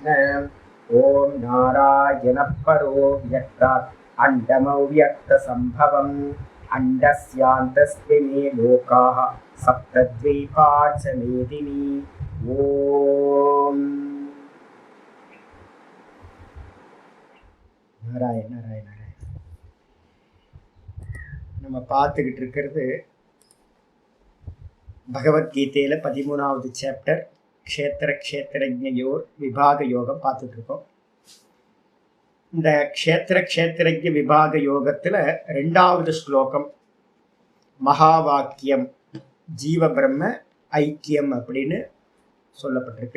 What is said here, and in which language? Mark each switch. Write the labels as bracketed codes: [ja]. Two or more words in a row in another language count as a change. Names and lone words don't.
[sa] ओम नारायण परो व्यक्तात् अण्डमव्यक्तसम्भवम् अण्डस्यान्तस्मिन् लोकाः सप्तद्वीपा च मेदिनी। ओम नारायण नारायण नारायण। [ta] நம்ம பார்த்துக்கிட்டு இருக்கிறது பகவத்கீதையில 13வது சாப்டர் க்ஷேத்திர க்ஷேத்திரஜ்ஞயோர் விபாக யோகம் பார்த்துட்டு இருக்கோம். இந்த க்ஷேத்திர க்ஷேத்திரஜ்ஞ விபாக யோகத்துல 2வது ஸ்லோகம் மகா வாக்கியம் ஜீவ பிரம்ம ஐக்கியம் அப்படின்னு சொல்லப்பட்டிருக்கு.